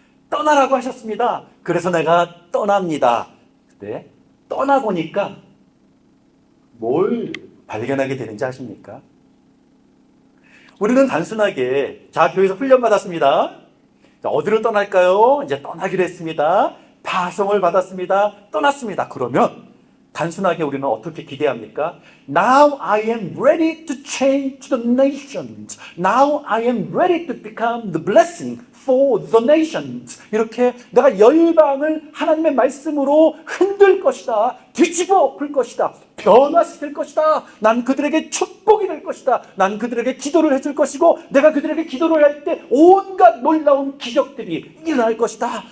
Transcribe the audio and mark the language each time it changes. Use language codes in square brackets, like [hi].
[ko] 떠나라고 하셨습니다. 그래서 내가 떠납니다. 근데 떠나보니까 뭘 발견하게 되는지 아십니까? 우리는 단순하게 자, 교회에서 훈련 받았습니다. 자, 어디로 떠날까요? 이제 떠나기로 했습니다. 파송을 받았습니다. 떠났습니다. 그러면 단순하게 우리는 어떻게 기대합니까? [en] Now I am ready to change the nations. Now I am ready to become the blessing for the nations. [ko] 이렇게 내가 열방을 하나님의 말씀으로 흔들 것이다. 뒤집어 엎을 것이다. 변화시킬 것이다. 난 그들에게 축복이 될 것이다. 난 그들에게 기도를 해줄 것이고 내가 그들에게 기도를 할 때 온갖 놀라운 기적들이 일어날 것이다.